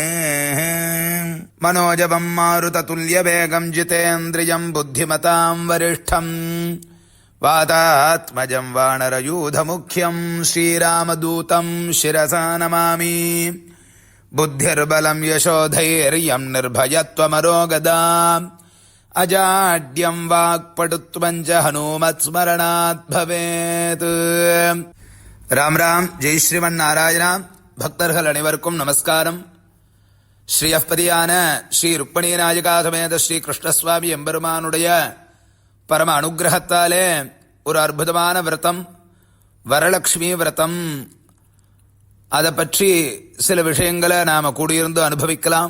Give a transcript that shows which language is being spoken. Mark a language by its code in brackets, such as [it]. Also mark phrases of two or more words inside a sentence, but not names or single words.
[sa] मनोजवं मारुततुल्यवेगं जितेन्द्रियं बुद्धिमतां वरिष्ठं वातात्मजं वानरयूथमुख्यं श्रीरामदूतं शिरसा नमामि बुद्धिर्बलं यशोधैर्यं निर्भयत्वमरोगदा अजाड्यं वाक्पटुत्वं च हनुमत्स्मरणात् भवेत्. राम राम. जय श्रीमन नारायण. [ta] பக்தர்கள் அனைவருக்கும் நமஸ்காரம். ஸ்ரீயப்பதியான ஸ்ரீ ருக்மணி நாயகா சமேத ஸ்ரீ கிருஷ்ணசுவாமி எம்பெருமானுடைய பரம அனுகிரகத்தாலே ஒரு அற்புதமான விரதம் வரலட்சுமி விரதம். அதை பற்றி சில விஷயங்களை நாம் கூடியிருந்து அனுபவிக்கலாம்.